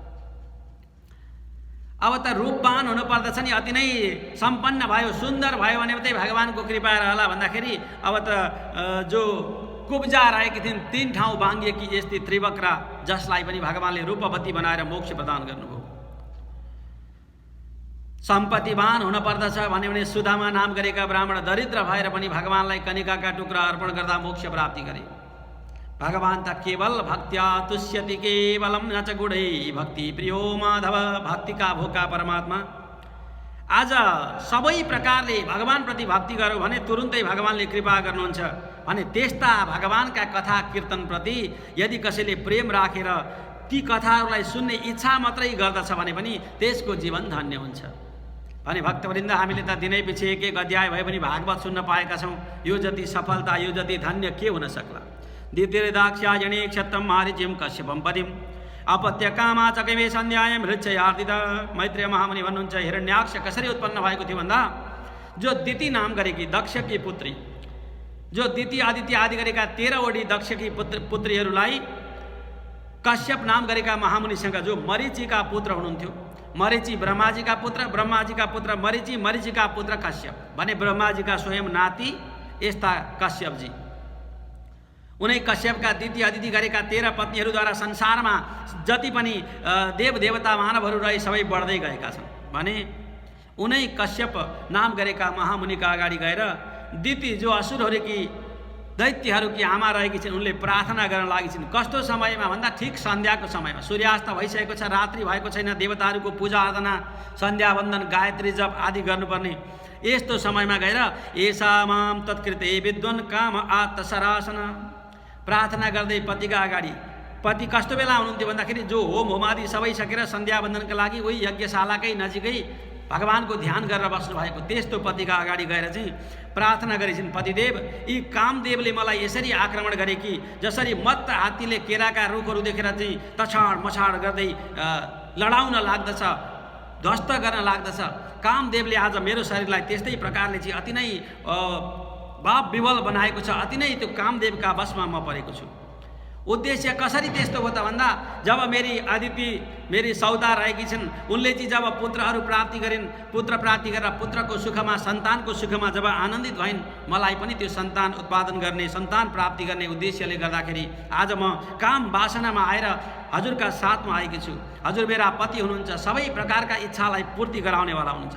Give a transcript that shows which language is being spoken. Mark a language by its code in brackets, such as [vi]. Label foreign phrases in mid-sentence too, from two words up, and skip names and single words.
[ne] अब त रूपवान हुनुपर्दछ नि, अति नै सम्पन्न भयो, सुन्दर भयो भने मात्रै भगवानको कृपा रहला भन्दाखेरि अब त जो कुब्जा रहेकी थिइन् 3 ठाउँ भाङ्गिएकी यस्ती त्रिवक्रा जसलाई पनि भगवानले रूपवती बनाएर मोक्ष प्रदान गर्नुभयो। सम्पत्तिवान हुनुपर्दछ भने सुदामा नाम गरेका ब्राह्मण दरिद्र भएर पनि भगवानलाई कनिकाका टुक्रा अर्पण गर्दा मोक्ष प्राप्ति गरे। भगवान त [sa] केवल भक्त्या तुष्यति केवलम न च गुणै भक्ति प्रियो माधव, [ne] भक्तिका भोका परमात्मा। आज सबै प्रकारले भगवानप्रति भक्ति गर्यो भने तुरुन्तै भगवानले कृपा गर्नुहुन्छ भने त्यस्ता भगवानका कथा कीर्तनप्रति यदि कसैले प्रेम राखेर ती कथाहरूलाई सुन्ने इच्छा मात्रै गर्दछ भने पनि त्यसको जीवन धन्य हुन्छ भने भक्तवृन्द हामीले त दिनै पछि एक एक अध्याय भए पनि भागवत सुन्न पाएका छौँ। यो जति सफलता, यो जति धन्य के हुन सक्ला। [sa] द्वितीय दाक्ष्यायणे क्षत्रम मारीचिम कश्यपम पदिम अपत्य कामा चकवे सन्ध्यायम हृच्छयार्दित। [ne] मैत्रेय महामुनि भन्नुहुन्छ हिरण्याक्ष कसरी उत्पन्न भएको थियो भन्दा जो दिति नाम गरेकी दक्षकी पुत्री, जो दिति आदित्य आदि गरेका 13वटी दक्षकी पुत्रीहरूलाई कश्यप नाम गरेका महामुनिसँग जो मरीचिका पुत्र हुनुहुन्थ्यो, मरीचि ब्रह्माजीका पुत्र, ब्रह्माजीका पुत्र मरीचि, मरीचिका पुत्र कश्यप भने ब्रह्माजीका स्वयं नाति यस्ता कश्यपजी। उनै कश्यपका दिति आदिति गरेका 13 पत्नीहरूद्वारा संसारमा जति पनि देवदेवता मानवहरू रहे सबै बढ्दै गएका छन् भने उनै कश्यप नाम गरेका महामुनिका अगाडि गएर दिति जो असुरहरूकी दैत्यहरूकी आमा रहेकी छिन् उनले प्रार्थना गर्न लागि छिन्। कस्तो समयमा भन्दा ठिक सन्ध्याको समयमा, सूर्यास्त भइसकेको छ, रात्रि भएको छैन, देवताहरूको पूजा आराधना, सन्ध्या वन्दन, गायत्री जप आदि गर्नुपर्ने यस्तो समयमा गएर [sa] एषा माम तत्कृते विद्वान काम आत्तसरासन [ne] प्रार्थना गर्दै पतिका अगाडि। पति कस्तो बेला हुनुहुन्थ्यो भन्दाखेरि जो होम होमादि सबै सकेर सन्ध्या वन्दनका लागि उही यज्ञशालाकै नजिकै भगवानको ध्यान गरेर बस्नु भएको त्यस्तो पतिका अगाडि गएर चाहिँ प्रार्थना गरेछिन्, पतिदेव यी कामदेवले मलाई यसरी आक्रमण गरे कि जसरी मत्त हात्तीले केराका रुखहरू देखेर चाहिँ तछाड मछाड गर्दै लडाउन लाग्दछ, ध्वस्त गर्न लाग्दछ, कामदेवले आज मेरो शरीरलाई त्यस्तै प्रकारले चाहिँ अति नै भाव विवल बनाएको छ, अति नै त्यो कामदेवका वशमा म परेको छु। उद्देश्य कसरी त्यस्तो हो त भन्दा जब मेरी अदिति मेरी सौदा रहेकी छिन् उनले चाहिँ जब पुत्रहरू प्राप्ति गरिन्, पुत्र प्राप्ति गरेर पुत्रको सुखमा सन्तानको सुखमा जब आनन्दित भइन् मलाई पनि त्यो सन्तान उत्पादन गर्ने, सन्तान प्राप्ति गर्ने उद्देश्यले गर्दाखेरि आज म काम वासनामा आएर हजुरका साथमा आएकी छु। हजुर मेरा पति हुनुहुन्छ, सबै प्रकारका इच्छालाई पूर्ति गराउनेवाला हुनुहुन्छ।